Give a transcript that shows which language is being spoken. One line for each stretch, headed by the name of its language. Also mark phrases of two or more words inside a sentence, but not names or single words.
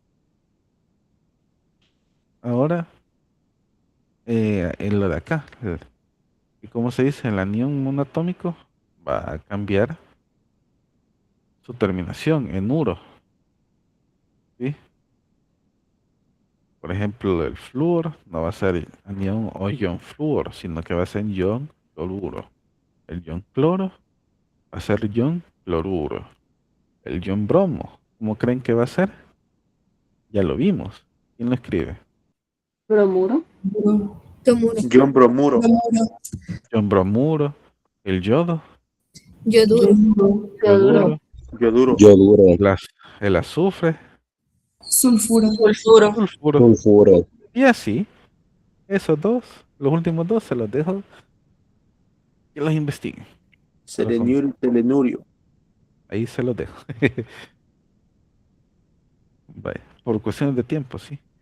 Spanish: Ahora, en lo de acá, y como se dice, el anión monoatómico va a cambiar su terminación en uro, ¿sí? Por ejemplo, el flúor no va a ser anión o ion flúor, sino que va a ser ion cloruro. El ion cloro va a ser ion cloruro. El ion bromo, ¿cómo creen que va a ser? Ya lo vimos. ¿Quién lo escribe? ¿Bromuro? John Bromuro. Ion bromuro. El yodo, Yoduro. yoduro. Yoduro. Yoduro, El azufre, Sulfuro. Sulfuro. sulfuro. sulfuro. Y así, esos dos, los últimos dos se los dejo que los investiguen. Seleniuro y telenurio. Ahí se los dejo. Vaya, por cuestiones de tiempo, sí.